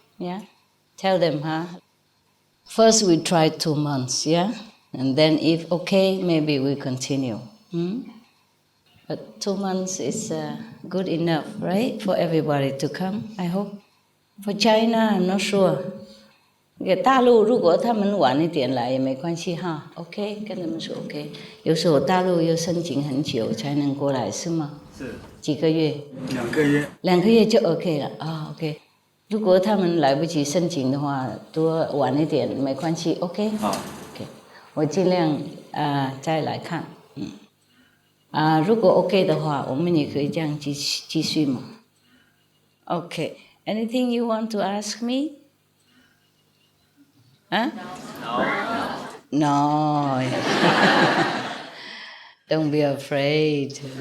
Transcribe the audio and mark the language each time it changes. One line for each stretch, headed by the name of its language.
English: Yeah, tell them, huh? First we try 2 months, yeah, and then if okay, maybe we continue. But 2 months is good enough, right, for everybody to come. I hope. For China, I'm not sure.
Chinese: 大陆如果他们晚一点来也没关系哈 ，OK， 跟他们说 OK。有时候大陆要申请很久才能过来，是吗？是。几个月？2个月。2个月就 OK 了啊 ，OK。如果他们来不及申请的话，多晚一点没关系 ，OK。好 ，OK。我尽量再来看，如果 OK 的话，我们也可以这样继续嘛。
English: OK，anything you want to ask me？ Huh? No. Don't be afraid.